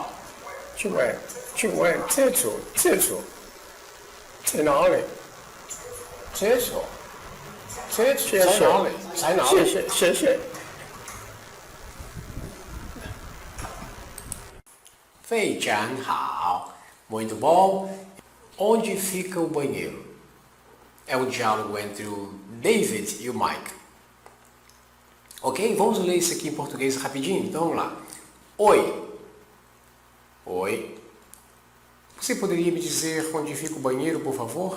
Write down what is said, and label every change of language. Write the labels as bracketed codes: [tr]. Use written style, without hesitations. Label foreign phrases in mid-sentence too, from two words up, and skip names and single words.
[zh] 请问，厕所在哪里？厕所在哪里？谢谢。非常好， [pt] muito bom. Onde fica o banheiro? É um diálogo entre o David e o Mike. Ok? Vamos ler isso aqui em português rapidinho? Então vamos lá. Oi. Você poderia me dizer onde fica o banheiro, por favor?